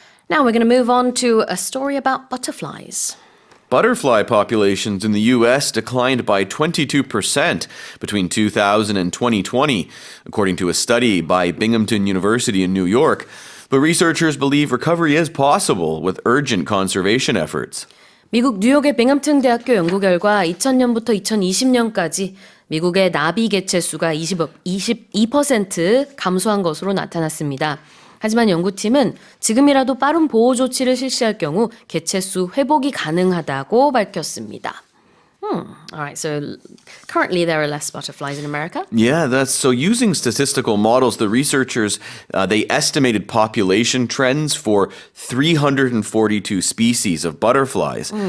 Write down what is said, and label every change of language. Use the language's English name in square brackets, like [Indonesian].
[English] Now we're going to move on to a story about butterflies. Butterfly populations in the U.S. declined by 22% between 2000 and 2020, according to a study by Binghamton University in New York. But researchers believe recovery is possible with urgent conservation efforts. [Korean] 미국 뉴욕의 빙엄튼 대학교 연구 결과 2000년부터 2020년까지 미국의 나비 개체 수가 22% 감소한 것으로 나타났습니다. 하지만 연구팀은 지금이라도 빠른 보호 조치를 실시할 경우 개체수 회복이 가능하다고 밝혔습니다. [English] Alright, so currently there are less butterflies in America. Yeah, that's so using statistical models, the researchers, they estimated population trends for 342 species of butterflies.